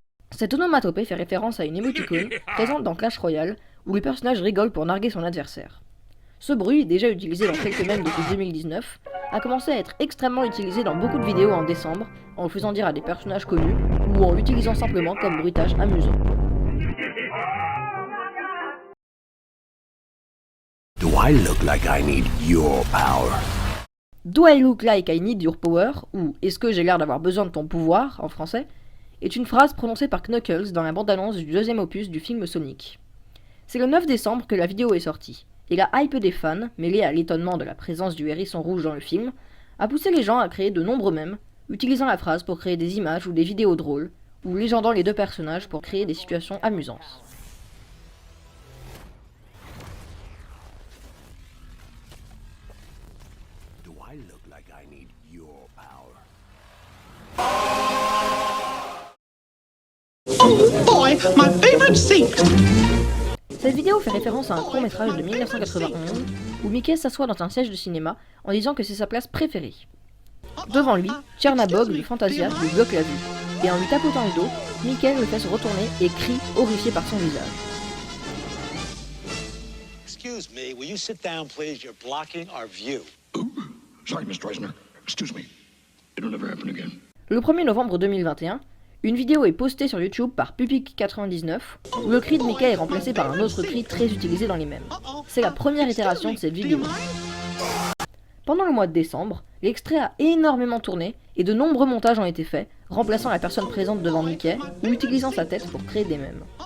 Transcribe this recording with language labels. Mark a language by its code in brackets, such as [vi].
[fr] Cette onomatopée fait référence à une émoticône présente dans Clash Royale, où le personnage rigole pour narguer son adversaire. Ce bruit, déjà utilisé dans quelques mèmes depuis 2019, a commencé à être extrêmement utilisé dans beaucoup de vidéos en décembre, en le faisant dire à des personnages connus, ou en l'utilisant simplement comme bruitage amusant. [en] Do I look like I need your power? Do I look like I need your power, [fr] ou Est-ce que j'ai l'air d'avoir besoin de ton pouvoir, en français, est une phrase prononcée par Knuckles dans la bande-annonce du deuxième opus du film Sonic. C'est le 9 décembre que la vidéo est sortie, et la hype des fans, mêlée à l'étonnement de la présence du hérisson rouge dans le film, a poussé les gens à créer de nombreux mèmes, utilisant la phrase pour créer des images ou des vidéos drôles, ou légendant les deux personnages pour créer des situations amusantes. [en] Do I look like I need your power? Oh boy, my favorite seat! [fr] Cette vidéo fait référence à un court-métrage de 1991 où Mickey s'assoit dans un siège de cinéma en disant que c'est sa place préférée. Devant lui, Chernabog, le Fantasia, lui bloque la vue, et en lui tapotant le dos, Mickey le fait se retourner et crie, horrifié par son visage. [en] Excuse me, will you sit down, please? You're blocking our view. Sorry, Mr. Eisner. Excuse me. It'll never happen again. [fr] Le 1er novembre 2021, une vidéo est postée sur YouTube par Pupic99 où le cri de Mickey est remplacé par un autre cri très utilisé dans les mèmes. C'est la première itération de cette vidéo. Pendant le mois de décembre, l'extrait a énormément tourné et de nombreux montages ont été faits, remplaçant la personne présente devant Mickey ou utilisant sa tête pour créer des mèmes.